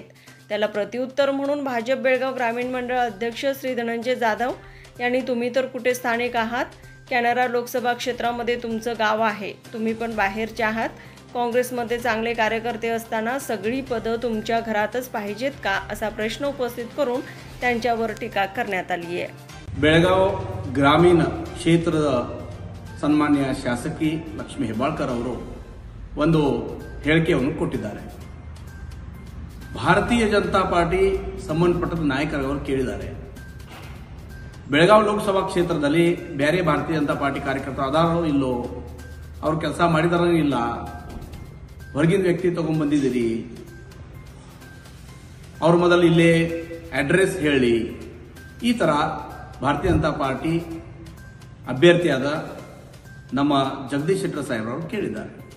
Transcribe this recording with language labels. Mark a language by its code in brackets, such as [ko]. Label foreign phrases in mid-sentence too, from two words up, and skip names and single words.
[mr] त्याला प्रत्युत्तर म्हणून भाजप बेळगाव ग्रामीण मंडळ अध्यक्ष श्री धनंजय जाधव यांनी तुम्ही तर कुठे स्थानिक आहात, कॅनरा लोकसभा क्षेत्रामध्ये तुमचं गाव आहे, तुम्ही पण बाहेरचे आहात, काँग्रेसमध्ये चांगले कार्यकर्ते असताना सगळी पदं तुमच्या घरातच पाहिजेत का, असा प्रश्न उपस्थित करून त्यांच्यावर टीका करण्यात आली आहे। [kn] बेळगाव ಗ್ರಾಮೀಣ ಕ್ಷೇತ್ರದ ಸನ್ಮಾನ್ಯ ಶಾಸಕಿ ಲಕ್ಷ್ಮಿ ಹೆಬ್ಬಾಳ್ಕರ್ ಅವರು ಒಂದು ಹೇಳಿಕೆಯನ್ನು ಕೊಟ್ಟಿದ್ದಾರೆ। ಭಾರತೀಯ ಜನತಾ ಪಾರ್ಟಿ ಸಂಬಂಧಪಟ್ಟ ನಾಯಕರವರು ಕೇಳಿದ್ದಾರೆ, ಬೆಳಗಾವಿ ಲೋಕಸಭಾ ಕ್ಷೇತ್ರದಲ್ಲಿ ಬೇರೆ ಭಾರತೀಯ ಜನತಾ ಪಾರ್ಟಿ ಕಾರ್ಯಕರ್ತರು ಅದಾರೋ ಇಲ್ಲೋ, ಅವರು ಕೆಲಸ ಮಾಡಿದಾರೋ ಇಲ್ಲ, ಹೊರಗಿನ ವ್ಯಕ್ತಿ ತಗೊಂಡು ಬಂದಿದ್ದೀರಿ, ಅವ್ರ ಮೊದಲು ಇಲ್ಲೇ ಅಡ್ರೆಸ್ ಹೇಳಿ, ಈ ತರ ಭಾರತೀಯ ಜನತಾ ಪಾರ್ಟಿ ಅಭ್ಯರ್ಥಿಯಾದ ನಮ್ಮ ಜಗದೀಶ್ ಶೆಟ್ಟರ್ ಸಾಹೇಬರವರು ಕೇಳಿದ್ದಾರೆ।